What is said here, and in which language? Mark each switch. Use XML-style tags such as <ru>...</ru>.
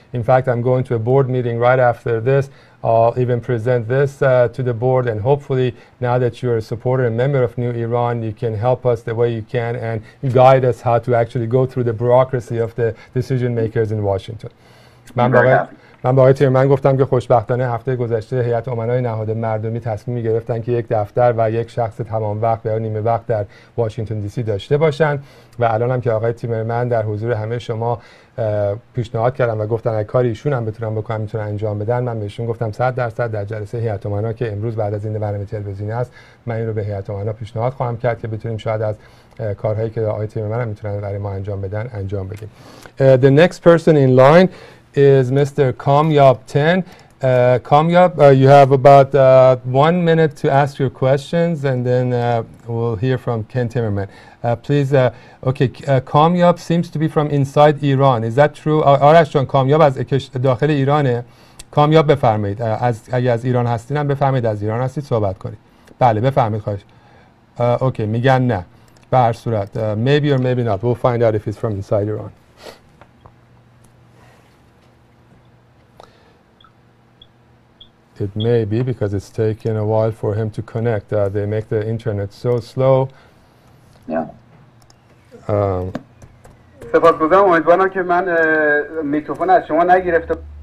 <en>In fact, I'm going to a board meeting right after this. I'll even present this to the board, and hopefully, now that you're a supporter and member of New Iran, you can help us the way you can and guide us how to actually go through the bureaucracy of the decision makers in Washington.</en> <fa>من با آقای تیمرمن گفتم که خوشبختانه هفته گذشته هیئت امنای نهاد مردمی تصمیمی گرفتن که یک دفتر و یک شخص تمام وقت یا نیمه وقت در واشنگتن دی سی داشته باشن و الان هم که آقای تیمرمن در حضور همه شما پیشنهاد کردن و گفتن اگه کاری ایشون هم بتونن بکنن میتونن انجام بدن، من بهشون گفتم 100% در جلسه هیئت امنا که امروز بعد از این برنامه تلویزیونی است، من این رو به هیئت امنا پیشنهاد خواهم کرد که بتونیم شاید از کارهایی که آقای تیمرمن هم میتونن برای ما انجام بدن انجام بدیم.</fa> <en>The next person in line is Mr. Kamyab 10. Kamyab, you have about 1 minute to ask your questions, and then we'll hear from Ken Timmerman. Please, okay, Kamyab seems to be from inside Iran. Is that true?</en> <fa>آرش جان، کامیاب از داخل ایرانه. کامیاب بفرمایید. اگه از ایران هستین هم بفرمایید از ایران هستید صحبت کنید. بله بفرمایید خواهش. اوکی، میگن نه. به هر صورت</fa> <en>maybe or maybe not. We'll find out if he's from inside Iran. It may be because it's taken a while for him to connect. They make the internet so slow. Yeah.</en> <fa>سپاسگزارم. امیدوارم که من میکروفون از شما نگرفته.</fa>